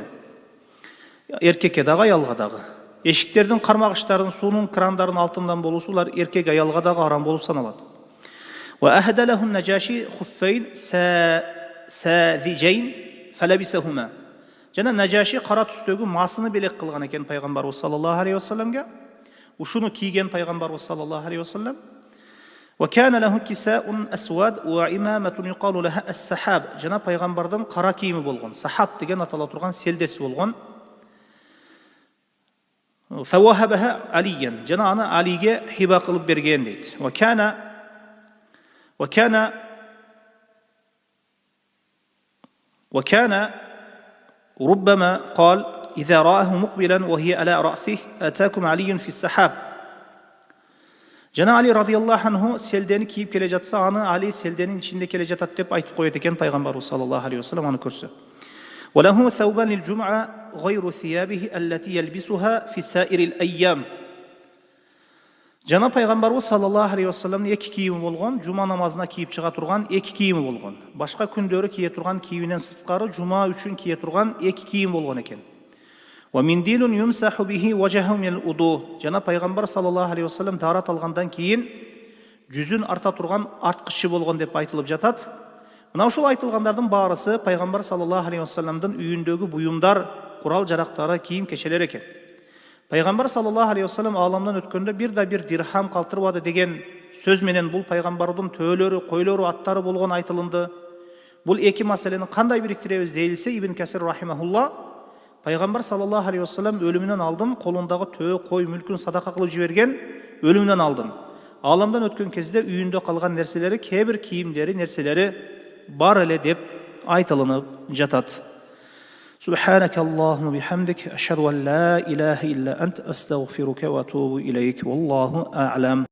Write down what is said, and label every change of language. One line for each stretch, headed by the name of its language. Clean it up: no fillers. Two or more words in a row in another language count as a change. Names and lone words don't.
Kyrgyz: Эркекке дагы, аялга дагы. Эшиктердин кармагычтарын, суунун крандарын алтындан болуусу булар эркек аялга дагы арам болуп саналат.
Arabic: وأهدى له النجاشي خفين ساذجين فلبسهما.
Kyrgyz: Жана Najаши кара түстөгү масыны белек кылган экен пайгамбарыбыз
Arabic: صلى الله عليه وسلم.
Kyrgyz: Ушуну кийген пайгамбарыбыз
Arabic: صلى الله عليه وسلم. وكان له كساء أسود وعمامة يقال لها السحاب.
Kyrgyz: Жана пайгамбардын кара кийими болгон, сахаб деген атала турган селдеси болгон.
Arabic: فوهبها عليا.
Kyrgyz: Жана аны Алиге хиба кылып берген дейт.
Arabic: Ва كان ربما قال إذا رآه مقبلا وهي على رأسه أتاكم علي في السحاب.
Kyrgyz: Жана Али
Arabic: رضي الله عنه
Kyrgyz: селдени кийип келе жатса, аны Али селденин ичинде келе жатат деп айтып коет экен пайгамбарыбыз
Arabic: صلى الله عليه وسلم
Kyrgyz: аны көрсө.
Arabic: وله ثوبان للجمعة غير ثيابه التي يلبسها في سائر الأيام.
Kyrgyz: Жана пайгамбарыбыз
Arabic: صلى الله عليه وسلم
Kyrgyz: эки кийими болгон, жума намазына кийип чыга турган эки кийими болгон. Башка күндөрү кие турган кийиминен сырткары жума үчүн кие турган эки кийим болгон экен.
Arabic: ومنديل يمسح به وجهه من الوضوء.
Kyrgyz: Жана пайгамбар
Arabic: صلى الله عليه وسلم
Kyrgyz: тарат алгандан кийин жүзүн арта турган арткычы болгон деп айтылып жатат. Мына ушул айтылгандардын баарысы пайгамбар
Arabic: صلى الله عليه وسلم
Kyrgyz: үйүндөгү буюмдар, курал жарактары, кийим кечелер экен. Пайгамбар
Arabic: صلى الله عليه وسلم
Kyrgyz: ааламдан өткөндө бир дирхам калтырбады деген сөз менен бул пайгамбардын төөлөрү, койлору, аттары болгон айтылынды. Бул эки маселени кандай бириктиребиз дейилсе, Ибн Касир рахимахулла, пайгамбар
Arabic: صلى الله عليه وسلم
Kyrgyz: өлүмүнөн алдын колундагы төө, кой, мүлкүн садака кылып жиберген, өлүмүнөн алдын. Ааламдан өткөн кезде үйүндө калган нерселери, кээ бир кийимдери, нерселери бар эле деп айтылынып жатат.
Arabic: سبحانك اللهم وبحمدك أشهد أن لا إله إلا أنت أستغفرك وأتوب إليك والله أعلم.